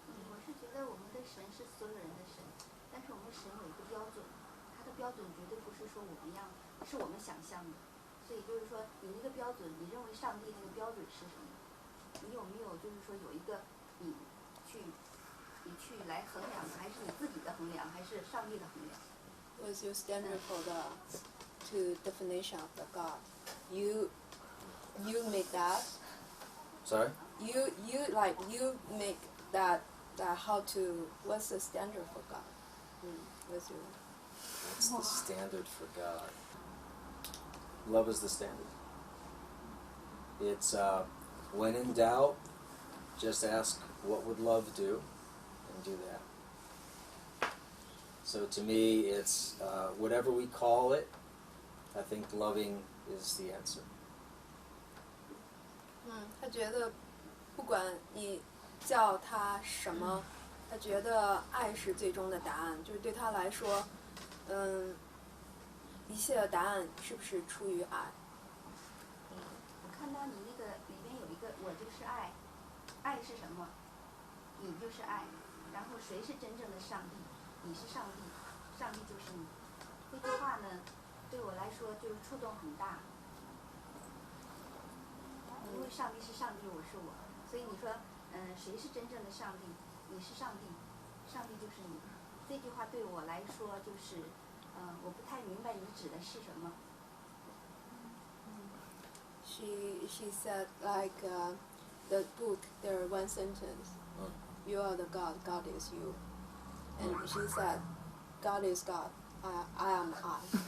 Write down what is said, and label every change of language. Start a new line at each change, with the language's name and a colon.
Chinese: 我是觉得我们的神是所有人的神，但是我们神有一个标准，它的标准绝对不是说我们是我们想象的。所以就是说，你那个标准，你认为上帝那个标准是什么？你有没有就是说有一个你去来衡量的，还是你自己的衡量，还是上帝的衡量？
English: What's your standard for the definition of the God? You make that. Sorry? You make that how to, what's the standard for God? What's your What's the standard for God? Love is the standard. It's when in doubt, just ask, what would love do, and do that. So to me, it's whatever we call it, I think loving is the answer.
Chinese: 他觉得不管你叫他什么，他觉得爱是最终的答案，就是对他来说，一切的答案是不是出于爱？我看到你那个里边有一个我就是爱，爱是什么？你就是爱，然后谁是真正的上帝？你是上帝，上帝就是你。这句话呢，对我来说就是触动很大，因为上帝是上帝，我是我，所以你说，谁是真正的上帝？你是上帝，上帝就是你。这句话对我来说就是，我不太明白你指的是什么。
English: She said like the book there one sentence, you are the God, God is you, and she said, God is God, I am I.